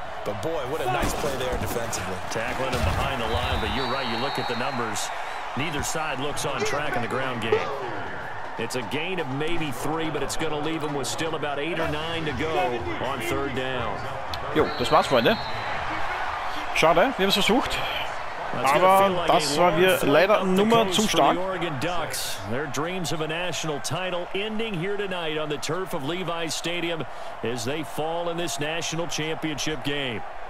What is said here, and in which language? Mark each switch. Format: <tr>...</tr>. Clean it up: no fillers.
<en>But boy, what a nice play there defensively. Tackling him behind the line, but you're right, you look at the numbers. Neither side looks on track in the ground game. It's a gain of maybe 3, but it's going to leave them with still about 8 or 9 to go on 3rd down.</en> <de>Jo, das war's, Freunde. Schade, wir haben es versucht. Aber das war wir leider Nummer zu stark.</de> <en>Their dreams of a national title ending here tonight on the turf of Levi's Stadium as they fall in this national championship game.</en>